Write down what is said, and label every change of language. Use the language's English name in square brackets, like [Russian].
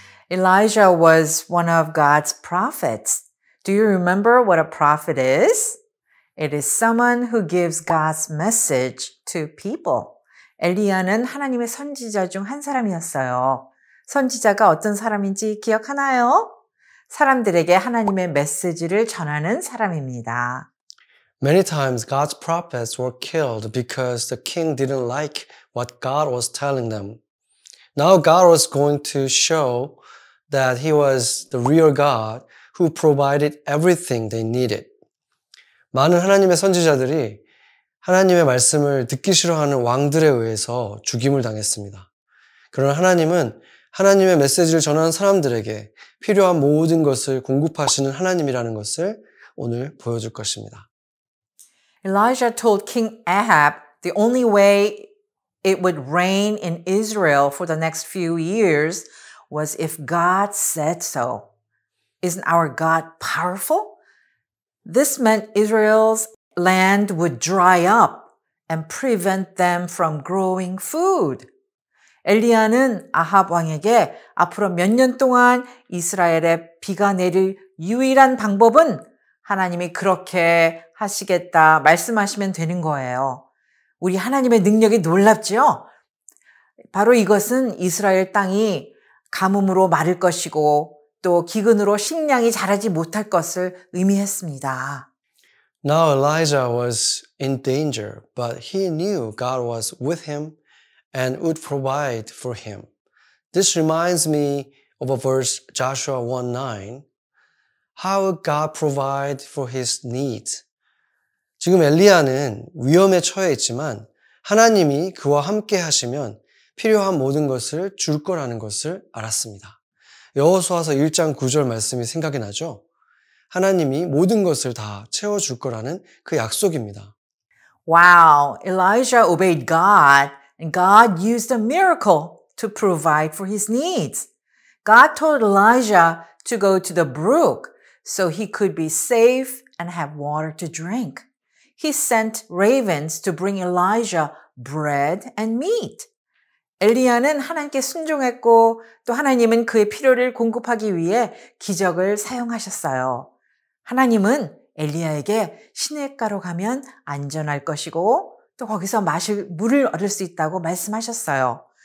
[English] Elijah was one of God's prophets. Do you remember what a prophet is? It is someone who gives God's message to people. [Korean] 엘리야는 하나님의 선지자 중 한 사람이었어요. 선지자가 어떤 사람인지 기억하나요? 사람들에게 하나님의 메시지를 전하는 사람입니다. [English] Many times God's prophets were killed because the king didn't like what God was telling them. Now God was going to show that He was the real God who provided everything they needed. [Korean] 많은 하나님의 선지자들이 하나님의 말씀을 듣기 싫어하는 왕들에 의해서 죽임을 당했습니다. 그러나 하나님은 하나님의 메시지를 전하는 사람들에게 필요한 모든 것을 공급하시는 하나님이라는 것을 오늘 보여줄 것입니다. [English] Elijah told King Ahab the only way it would rain in Israel for the next few years was if God said so. Isn't our God powerful? This meant Israel's land would dry up and prevent them from growing food. [Korean] 엘리야는 아합 왕에게 앞으로 몇 년 동안 이스라엘에 비가 내릴 유일한 방법은 하나님이 그렇게 하시겠다 말씀하시면 되는 거예요. 우리 하나님의 능력이 놀랍죠? 바로 이것은 이스라엘 땅이 가뭄으로 마를 것이고 또 기근으로 식량이 자라지 못할 것을 의미했습니다. [English] Now Elijah was in danger, but he knew God was with him and would provide for him. This reminds me of a verse, Joshua 1:9. How would God provide for his needs? [Korean] 지금 엘리야는 위험에 처해 있지만 하나님이 그와 함께 하시면 필요한 모든 것을 줄 거라는 것을 알았습니다. 여호수아서 1장 9절 말씀이 생각이 나죠? 하나님이 모든 것을 다 채워줄 거라는 그 약속입니다. [English] Wow, Elijah obeyed God and God used a miracle to provide for his needs. God told Elijah to go to the brook so he could be safe and have water to drink. He sent ravens to bring Elijah bread and meat. [Korean] 엘리야는 하나님께 순종했고 또 하나님은 그의 필요를 공급하기 위해 기적을 사용하셨어요. 하나님은 엘리야에게 시냇가로 가면 안전할 것이고 또 거기서 마실 물을 얻을 수 있다고 말씀하셨어요.